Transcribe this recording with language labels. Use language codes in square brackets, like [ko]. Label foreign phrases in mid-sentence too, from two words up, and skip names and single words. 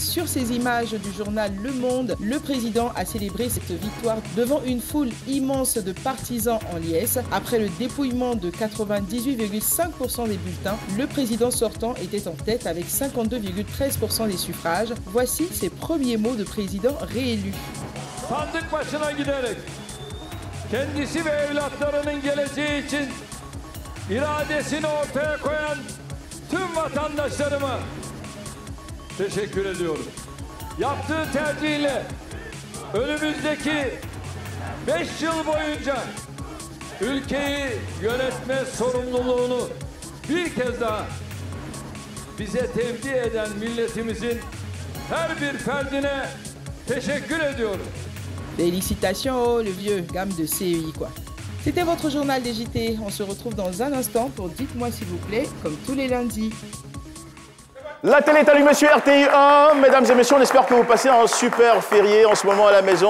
[fr] Sur ces images du journal Le Monde, le président a célébré cette victoire devant une foule immense de partisans en liesse. Après le dépouillement de 98,5% des bulletins, le président sortant était en tête avec 52,13% des suffrages. Voici ses premiers mots de président réélu. [tr] Sandık başına giderek kendisi ve evlatlarının geleceği için iradesini ortaya koyan tüm vatandaşlarıma teşekkür ediyorum. Yaptığı tercihle önümüzdeki 5 yıl boyunca ülkeyi yönetme sorumluluğunu bir kez daha bize tevdi eden milletimizin her bir ferdine teşekkür ediyorum. [fr] Félicitations, oh, le vieux, gamme de CEI quoi. C'était votre journal des JT. On se retrouve dans un instant pour Dites-moi s'il vous plaît, comme tous les lundis. La télé est allumée sur RTI 1. Mesdames et messieurs, on espère que vous passez un super férié en ce moment à la maison.